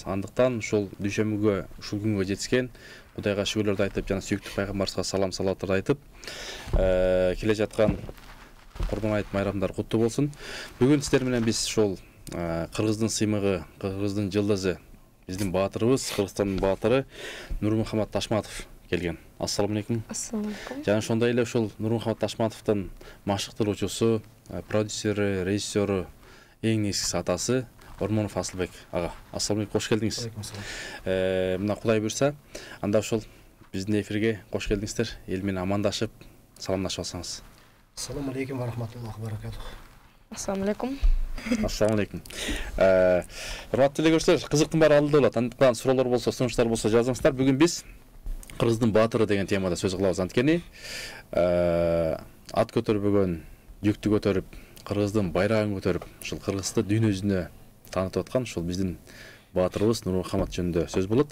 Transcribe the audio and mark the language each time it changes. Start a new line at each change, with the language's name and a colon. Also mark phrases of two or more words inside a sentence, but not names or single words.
Kyrgyz: Андыктан ушул дүйшөмбүгө ушул күнгө жетишкен Кудайга шүгүрлөрдү айтып, жана сүйүктүү пайгамбарыбызга салам салаваттарды айтып, келе жаткан Курбан айт майрамдар куттуу болсун. Бүгүн сиздер менен биз ушул Кыргыздын сыймыгы, Кыргыздын жылдызы, биздин баатырыбыз, Кыргызстандын баатыры Нурмухаммад Ташматов келген.
Arabic: السلام عليكم. السلام عليكم.
Kyrgyz: Жана ошондой эле ушул Нурмухаммад Ташматовдун машыктыруучусу, продюсери, режиссеру, эң негизгиси атасы Ормонов Асылбек ага.
Arabic: السلام عليكم,
Kyrgyz: кош келдиңиз. Мына Кудай буйрса, анда ушул биздин эфирге кош келдиңиздер. Эл менен амандашып, саламдашып алсаңыз.
Arabic: السلام عليكم ورحمة الله وبركاته. السلام عليكم. السلام عليكم.
Kyrgyz: Урматтуу көрүүчүлөр, кызыктын баары алдыда болот. Андыктан суроолор болсо, сунуштар болсо жазыңыздар. Бүгүн биз Кыргыздын баатыры деген темада сөз кылабыз. Анткени ат көтөрбөгөн, жүктү көтөрүп, Кыргыздын байрагын көтөрүп, ушул Кыргызды дүйнө жүзүнө таанытып аткан ушул биздин баатырыбыз Нурмухаммад жөнүндө сөз болот.